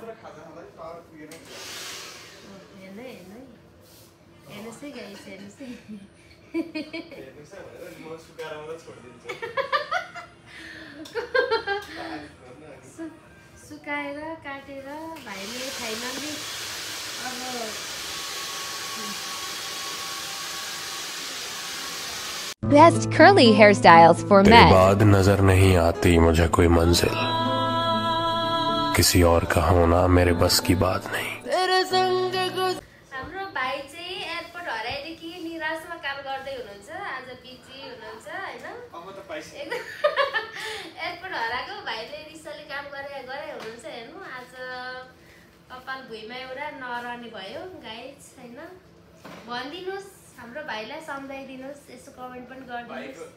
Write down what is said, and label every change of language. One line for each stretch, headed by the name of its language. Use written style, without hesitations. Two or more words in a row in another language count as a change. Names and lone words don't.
Nepali: हेर्नु हेर्नुहोस् है गाइस हेर्नुहोस् है सुकाएर काटेर भाइले फाइनली अब
English: Best curly hairstyles for
Hindi: तेरे
English: men.
Hindi: बाद नजर नहीं आती मुझे कोई मंजिल किसी और का होना मेरे बस की बात नहीं
Nepali: हाम्रो भाइ चाहिँ एयरपोर्ट हराएदेखि निराशमा काम गर्दै हुनुहुन्छ आज बिजी हुनुहुन्छ होइन अब त पाइसक्यो एकदम एयरपोर्ट हराएको भाइले रिसले काम गरे हुनुहुन्छ हेर्नु आज कपाल भुइँमा एउटा नरहने भयो गाइस होइन भनिदिनुहोस् हाम्रो भाइलाई सम्झाइदिनुहोस् यसो कमेन्ट पनि गरिदिनुहोस्